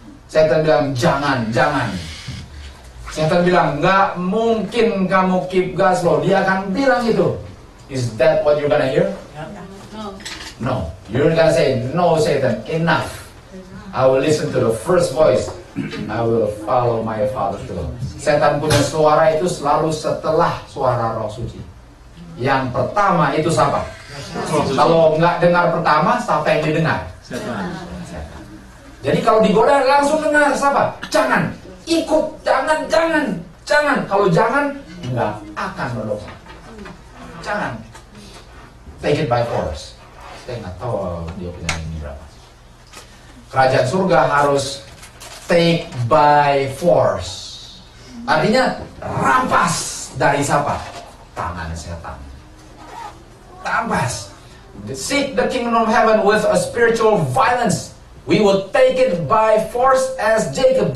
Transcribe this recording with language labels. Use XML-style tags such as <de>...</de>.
<id>Satan bilang, jangan. Satan bilang, nggak mungkin kamu keep gas loh.</id> <en>Dia akan bilang itu. Is that what you're gonna hear? No. No. You're gonna say, no Satan, enough. I will listen to the first voice. I will follow my Father's will.</en> <id>Setan punya suara itu selalu setelah suara Roh Suci. Yang pertama itu siapa? Kalau nggak dengar pertama, siapa yang didengar? Setan. Setan. Jadi kalau digoda langsung dengar siapa? Jangan ikut, jangan. Kalau jangan, nggak akan berdosa. Jangan. Take it by force. Saya nggak tahu dia punya ini berapa. Kerajaan surga harus take by force. Artinya rampas dari siapa? Tangan setan. Rampas.</id> <en>Seek the kingdom of heaven with a spiritual violence. We will take it by force as Jacob.</en>